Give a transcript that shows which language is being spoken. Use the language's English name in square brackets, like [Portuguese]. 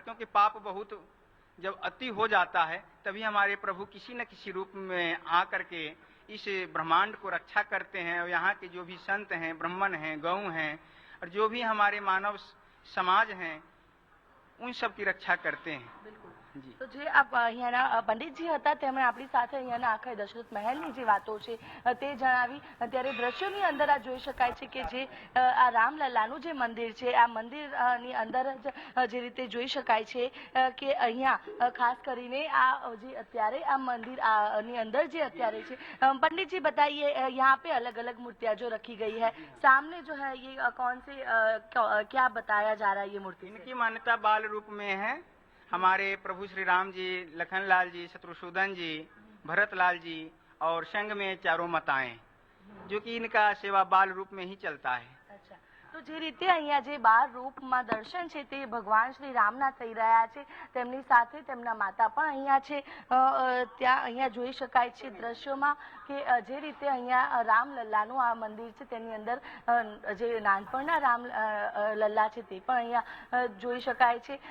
[Hindi] क्योंकि पाप बहुत जब अति हो जाता है, तभी हमारे प्रभु किसी न किसी रूप में आ करके इस ब्रह्मांड को रक्षा करते हैं। और यहाँ के जो भी संत हैं, ब्राह्मण हैं, गौ हैं, और जो भी हमारे मानव समाज हैं, उन सब की रक्षा करते हैं। [Gujarati] જી. તો જે આપ અહીંયાના પંડિતજી હતા, તેમણે આપણી સાથે અહીંયાના આખા દશરથ મહેલની જે વાતો છે તે જણાવી। ત્યારે દ્રશ્યોની અંદર આ જોઈ શકાય છે કે જે આ રામલલ્લાનું જે મંદિર છે, આ મંદિરની અંદર જ જે રીતે જોઈ શકાય છે કે અહીંયા ખાસ કરીને આ જે અત્યારે આ મંદિરની અંદર જે અત્યારે છે, [Hindi] पंडित जी बताइए, यहाँ पे अलग अलग मूर्तियाँ जो रखी गई है, सामने जो है ये कौन से क्या बताया जा रहा है? ये मूर्ति इनकी मान्यता बाल रूप में है। हमारे प्रभु श्री राम जी, लखनलाल जी, शत्रुसूदन जी, भरतलाल जी और संग में 4 माताएं, जो कि इनका सेवा बाल रूप में ही चलता है। अच्छा, तो [Gujarati] જે રીતે અહીંયા જે 12 રૂપમાં દર્શન છે તે ભગવાન શ્રી રામના થઈ રહ્યા છે, તેમની સાથે તેમના માતા પણ અહીંયા છે। ત્યાં અહીંયા જોઈ શકાય છે દ્રશ્યોમાં કે જે રીતે અહીંયા રામલલ્લાનું આ મંદિર છે, તેની અંદર જે નાનપણના રામ લલ્લા છે તે પણ અહીંયા જોઈ શકાય છે।